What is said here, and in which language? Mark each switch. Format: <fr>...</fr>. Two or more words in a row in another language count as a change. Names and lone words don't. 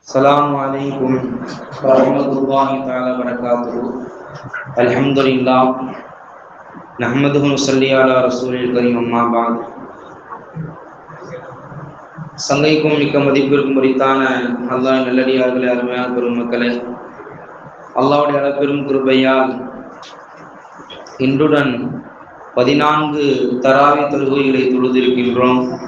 <ar>السلام عليكم ورحمة الله تعالى وبركاته. الحمد لله نحمده ونصلي على رسول الكريم أما بعد.</ar> <ta>சங்கைக்கும் மிக்க மதிப்பிற்கும் உரித்தான அல்லாஹ் நல்லடியார்களே, அருமையான பெருமக்களே, அல்லாஹ்வுடைய அளப்பெரும் கிருபையால் இன்றுடன் 14 தராவி தொழுகைகளை தொழுதிருக்கின்றோம்.</ta>